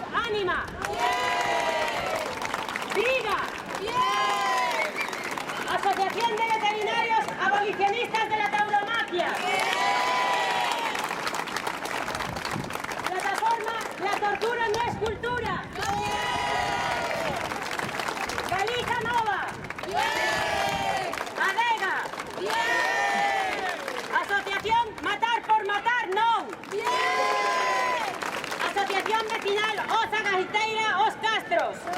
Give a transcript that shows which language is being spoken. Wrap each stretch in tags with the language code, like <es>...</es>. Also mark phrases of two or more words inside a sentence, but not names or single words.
<es>Anima. Viga. Asociación de Veterinarios Abolicionistas de la Tauromaquia. Plataforma La Tortura no es cultura. Galiza Nova. Adega. Asociación Matar por Matar non. Asociación Vecinal Oza Gaiteira Os Castros.</es>